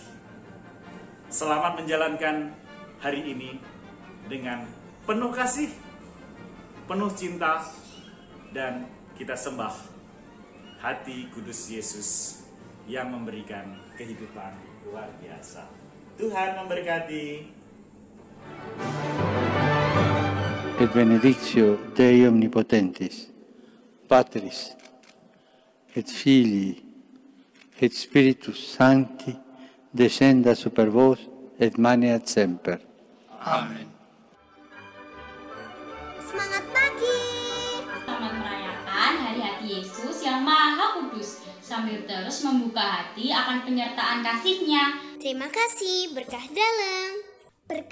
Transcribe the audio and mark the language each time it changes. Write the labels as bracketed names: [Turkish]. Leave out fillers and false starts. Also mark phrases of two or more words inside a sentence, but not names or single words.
[Indonesian] Selamat menjalankan hari ini dengan penuh kasih, penuh cinta, dan kita sembah hati kudus Yesus yang memberikan kehidupan luar biasa. Tuhan memberkati. [Latin] Et benedictio Dei omnipotentis, Patris, et Filii, et Spiritus Sancti, descenda super vos, et maneat semper. [Indonesian] Amen. Semangat pagi! Selamat merayakan Hari Hati Yesus yang Maha Kudus, sambil terus membuka hati akan penyertaan kasih-Nya. Terima kasih, berkah dalam.